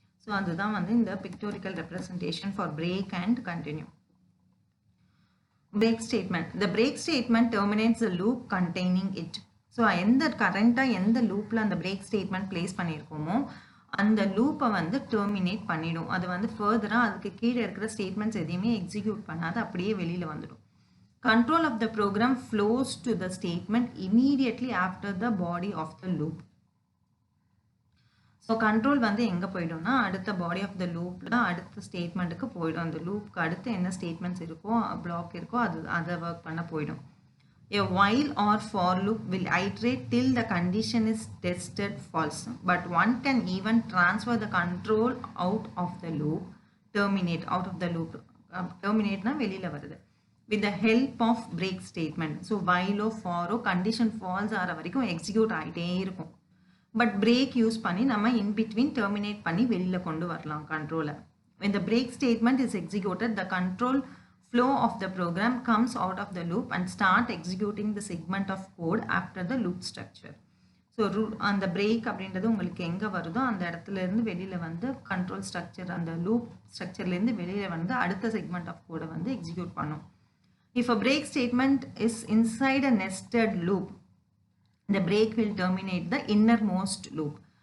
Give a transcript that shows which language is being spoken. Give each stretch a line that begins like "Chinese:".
English: so
Tamil: அதுதான் வந்து இந்த
English: Pictorial representation for break and continue. Break statement. The break statement terminates the loop containing it.
Tamil: So கரண்ட்டாக எந்த லூப்பில் அந்த பிரேக் ஸ்டேட்மெண்ட் பிளேஸ் பண்ணியிருக்கோமோ அந்த லூப்பை வந்து டெர்மினேட் பண்ணிடும். அது வந்து ஃபர்தராக அதுக்கு கீழே இருக்கிற ஸ்டேட்மெண்ட்ஸ் எதையுமே எக்ஸிக்யூட் பண்ணாது, அப்படியே வெளியில் வந்துடும்.
English: Control of the program flows to the statement immediately after the body of the loop.
Tamil: So control வந்து எங்க போய்டும்னா அடுத்த
English: body of the loop
Tamil: ல அடுத்த ஸ்டேட்மெண்ட்டுக்கு போய்டும். அந்த லூப்க்கு அடுத்து என்ன ஸ்டேட்மெண்ட்ஸ் இருக்கோ பிளாக் இருக்கோ அதை ஒர்க் பண்ண போய்டும்.
English: A while or for loop will iterate till the condition is tested false, but one can even transfer the control out of the loop, terminate out of the loop.
Tamil: Terminateனா வெளியில வருது.
English: With the help of break statement. So while or for condition false
Tamil: ஆகிற வரைக்கும் execute ஆகிட்டே இருக்கும். But break use பண்ணி நம்ம
English: in between
Tamil: terminate பண்ணி வெளியில் கொண்டு வரலாம் கண்ட்ரோலை.
English: When the break statement is executed, the control flow of the program comes out of the loop and start executing the segment of code after the loop structure.
Tamil: So அந்த break அப்படின்றது உங்களுக்கு எங்கே வருதோ அந்த இடத்துல இருந்து வெளியில் வந்து கண்ட்ரோல் ஸ்ட்ரக்சர் அந்த லூப் ஸ்ட்ரக்சர்லேருந்து வெளியில் வந்து அடுத்த செக்மெண்ட் ஆஃப் கோடை வந்து எக்ஸிக்யூட் பண்ணும்.
English: If a break statement is inside a nested loop, the break will terminate the innermost loop.